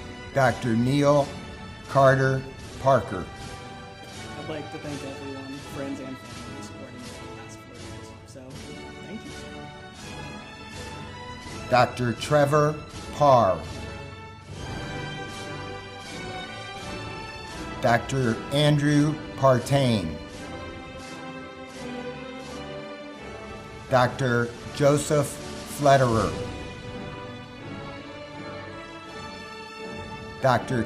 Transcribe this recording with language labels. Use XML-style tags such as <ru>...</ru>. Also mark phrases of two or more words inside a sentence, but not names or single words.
<en>Dr. Neil Carter Parker. I'd like to thank everyone, friends and family, for supporting me for the past 4 years. So, thank you. Dr. Trevor Parr. Dr. Andrew Partain. Dr. Joseph Flederer. Dr.</en>